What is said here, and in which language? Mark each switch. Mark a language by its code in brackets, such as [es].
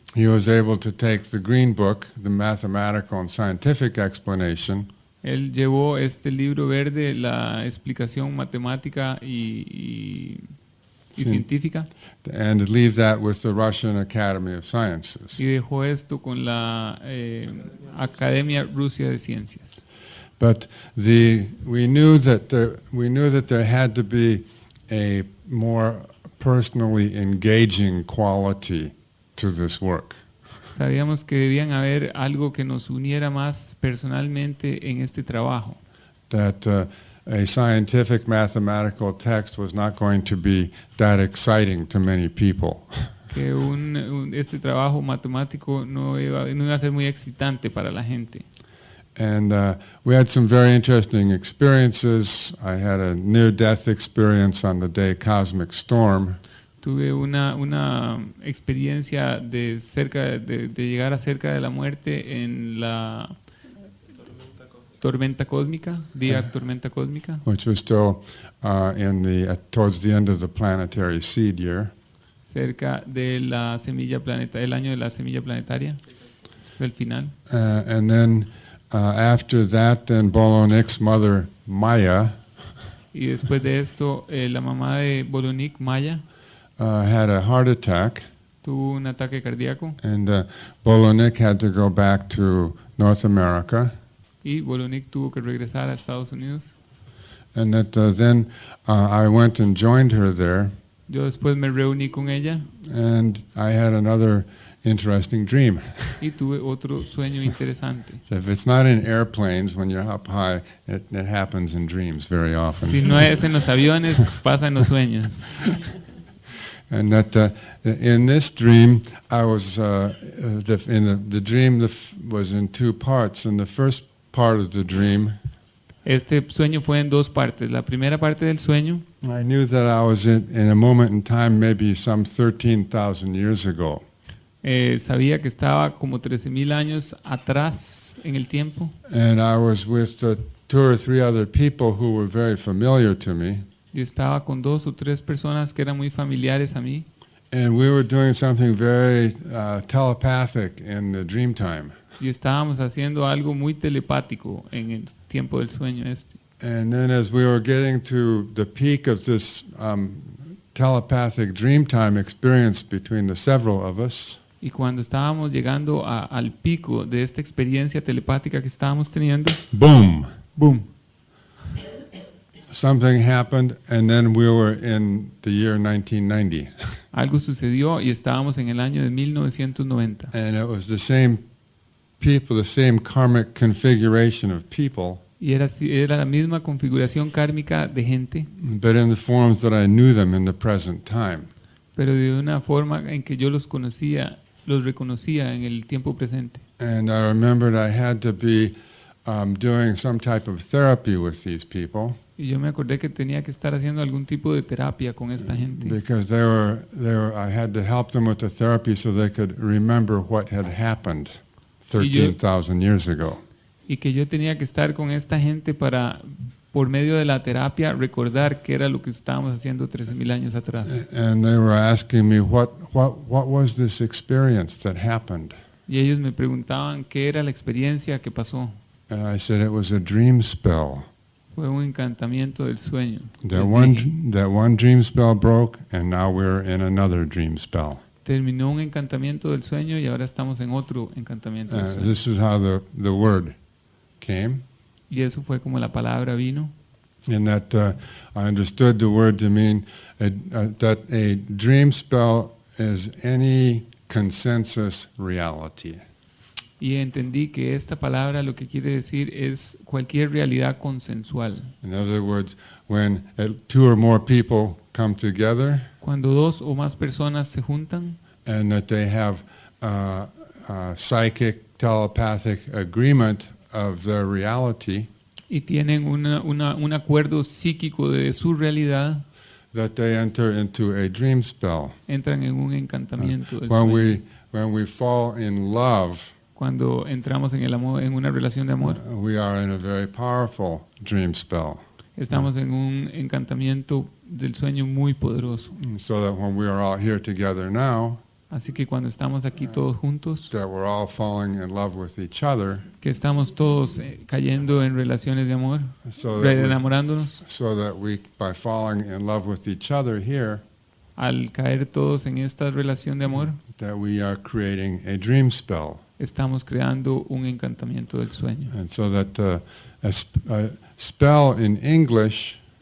[en] he was able to take the Green Book, the mathematical and scientific explanation, [es] él llevó este libro verde, la explicación matemática y Sí. científica, [en] and leave that with the Russian Academy of Sciences. [es] y dejó esto con la Academia Rusia de Ciencias. [en] But we knew that there had to be a more personally engaging quality to this work. [es] Sabíamos que debían haber algo que nos uniera más personalmente en este trabajo, [en] That a scientific mathematical text was not going to be that exciting to many people. [es] que este trabajo matemático no iba a ser muy excitante para la gente. [en] And we had some very interesting experiences. I had a near-death experience on the day Cosmic Storm. [es] Tuve una experiencia de llegar a cerca de la muerte en la tormenta cósmica, tormenta cósmica, [en] Which was still towards the end of the planetary seed year. [es] cerca de la semilla el año de la semilla planetaria, del final. [en] And then after that, then Bolonik's mother, Maya, [es] Y después de esto, la mamá de Bolonik, Maya, [en] had a heart attack, [es] tuvo un ataque cardíaco [en] and Bolonik had to go back to North America. [es] y Bolonik tuvo que regresar a Estados Unidos. [en] And that then I went and joined her there, [es] Yo después me reuní con ella [en] and I had another interesting dream. [es] y tuve otro sueño interesante. [en] So if it's not in airplanes, when you're up high, it happens in dreams very often. [es] Si no es en los aviones, pasa en los sueños. [en] And that in this dream, I was the dream was in two parts. In the first part of the dream, [es] Este sueño fue en dos partes. La primera parte del sueño, [en] I knew that I was in a moment in time, maybe some 13,000 years ago. [es] sabía que estaba como 13,000 años atrás en el tiempo. [en] And I was with two or three other people who were very familiar to me. [es] Yo estaba con 2 o 3 personas que eran muy familiares a mí. [en] And we were doing something very telepathic in the dream time. [es] Y estábamos haciendo algo muy telepático en el tiempo del sueño este. [en] And then as we were getting to the peak of this telepathic dream time experience between the several of us, [es] Y cuando estábamos llegando al pico de esta experiencia telepática que estábamos teniendo, boom, ¡boom! [en] something happened, and then we were in the year 1990. [es] Algo sucedió y estábamos en el año de 1990. [en] And it was the same people, the same karmic configuration of people, [es] Y era la misma configuración kármica de gente, [en] but in the forms that I knew them in the present time. [es] pero de una forma en que yo los conocía, los reconocía en el tiempo presente. [en] And I remembered I had to be doing some type of therapy with these people [es] Y yo me acordé que tenía que estar haciendo algún tipo de terapia con esta gente, [en] because I had to help them with the therapy so they could remember what had happened 13,000 years ago. [es] y que yo tenía que estar con esta gente para, por medio de la terapia, recordar qué era lo que estábamos haciendo 13,000 años atrás. [en] And they were asking me what was this experience that happened? [es] Y ellos me preguntaban qué era la experiencia que pasó. [en] And I said it was a dream spell. [es] Fue un encantamiento del sueño. [en] That one dream spell broke, and now we're in another dream spell. [es] Terminó un encantamiento del sueño y ahora estamos en otro encantamiento del sueño. [en] This is how the word came. [es] Y eso fue como la palabra vino. [en] And that I understood the word to mean that a dream spell is any consensus reality. [es] Y entendí que esta palabra lo que quiere decir es cualquier realidad consensual. [en] In other words, when two or more people come together [es] Cuando 2 o más personas se juntan [en] and that they have psychic, telepathic agreement of their reality, [es] y tienen un acuerdo psíquico de su realidad, [en] that they enter into a dream spell. [es] entran en un encantamiento del sueño. [en] When we fall in love, [es] Cuando entramos en el amor, en una relación de amor, [en] we are in a very powerful dream spell. [es] estamos en un encantamiento del sueño muy poderoso. [en] So that when we are all here together now, [es] Así que cuando estamos aquí todos juntos, [en] that we're all falling in love with each other, [es] que estamos todos cayendo en relaciones de amor, [en] so that [es] enamorándonos, [en] we, by falling in love with each other here, [es] al caer todos en esta relación de amor, [en] that we are creating a dream spell. [es] estamos creando un encantamiento del sueño. [en] And so that a spell in English,